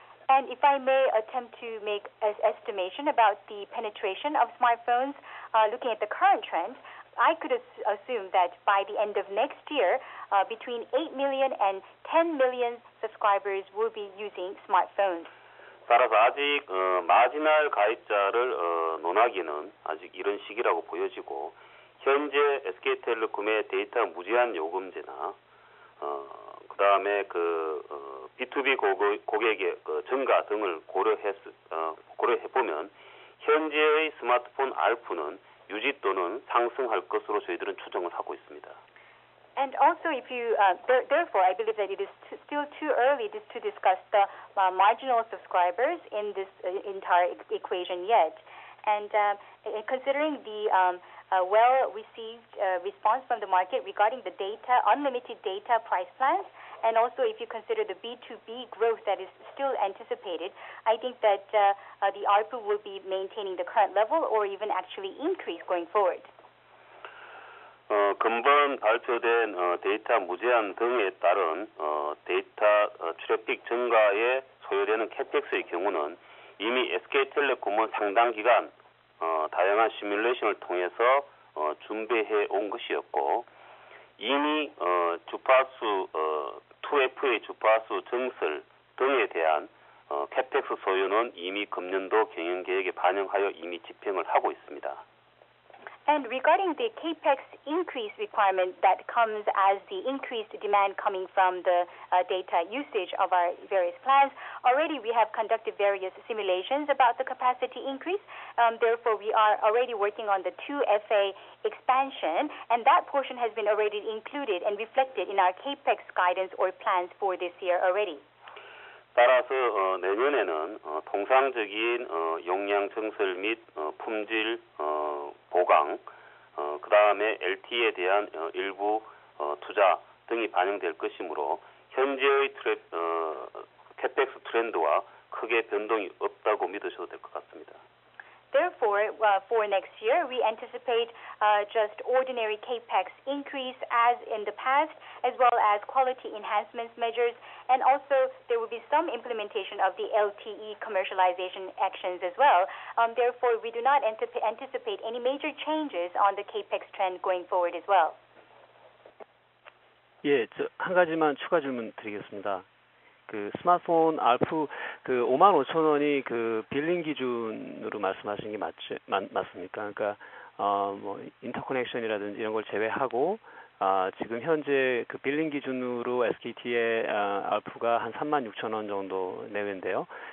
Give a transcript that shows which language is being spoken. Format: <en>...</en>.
<en>And if I may attempt to make an estimation about the penetration of smartphones, looking at the current trend, I could assume that by the end of next year, between 8 million and 10 million subscribers will be using smartphones.</en> <ko>따라서 아직 마지날 가입자를 논하기는 아직 이른 시기라고 보여지고 현재 SK텔레콤의 데이터 무제한 요금제나 그다음에 B2B 고객의 증가 등을 고려해 보면 현재의 스마트폰 ARPU는 유지 또는 상승할 것으로 저희들은 추정을 하고 있습니다.</ko> <en>And also, if you therefore, I believe that it is still too early to discuss the marginal subscribers in this entire equation yet. And considering the well-received response from the market regarding the unlimited data price plans, and also if you consider the B2B growth that is still anticipated, I think that the ARPU will be maintaining the current level or even actually increase going forward.</en> <ko>금번 발표된 데이터 무제한 등에 따른 데이터 트래픽 증가에 소요되는 캐펙스의 경우는 이미 SK텔레콤은 상당 기간 다양한 시뮬레이션을 통해서 준비해 온 것이었고 이미 주파수 2FA 주파수 증설 등에 대한 캐펙스 소요는 이미 금년도 경영계획에 반영하여 이미 집행을 하고 있습니다.</ko> <en>And regarding the capex increase requirement that comes as the increased demand coming from the data usage of our various plans, already we have conducted various simulations about the capacity increase. Therefore, we are already working on the 2FA expansion, and that portion has been already included and reflected in our capex guidance or plans for this year already.</en> <ko>따라서 내년에는 통상적인 용량 증설 및 품질 보강, 그 다음에 LTE에 대한 일부 투자 등이 반영될 것이므로 현재의 캐펙스 트렌드와 크게 변동이 없다고 믿으셔도 될 것 같습니다.</ko> <en>Therefore, for next year, we anticipate just ordinary capex increase as in the past, as well as quality enhancement measures, and also there will be some implementation of the LTE commercialization actions as well. Therefore, we do not anticipate any major changes on the capex trend going forward as well.</en> <ko>예, 한 가지만 추가 질문 드리겠습니다. 스마트폰 ARPU 55,000원이 빌링 기준으로 말씀하신 게 맞습니까? 그러니까 뭐 인터커넥션이라든지 이런 걸 제외하고 지금 현재 빌링 기준으로 SKT의 ARPU가 한 36,000원 정도 내외인데요.</ko>